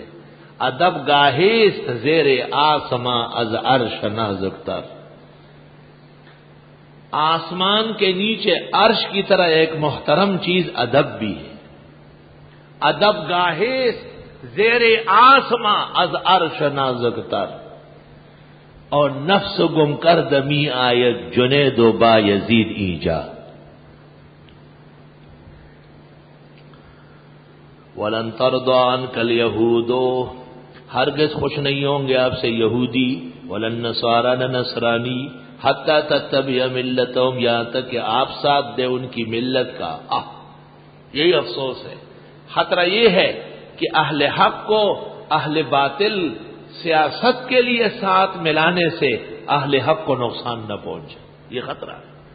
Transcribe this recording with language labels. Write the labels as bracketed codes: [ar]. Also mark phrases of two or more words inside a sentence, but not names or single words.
[fa] ادب گاہیست زیر آسماں از عرش نازک تر، [ur] آسمان کے نیچے عرش کی طرح ایک محترم چیز ادب بھی ہے۔ [fa] ادب گاہیست زیر آسماں از عرش نازک تر، اور نفس گم کر دمی آید جنید و با یزید ایجا۔ [ar] ولن ترضى عنك اليهود، [ur] ہرگز خوش نہیں ہوں گے آپ سے یہودی، [ar] ولن نصارى [ur] نہ نصرانی، [ar] حتی تتبع ملتهم، [ur] یہاں تک کہ آپ ساتھ دے ان کی ملت کا۔ یہی افسوس ہے، خطرہ یہ ہے کہ اہل حق کو اہل باطل سیاست کے لیے ساتھ ملانے سے اہل حق کو نقصان نہ پہنچے، یہ خطرہ ہے۔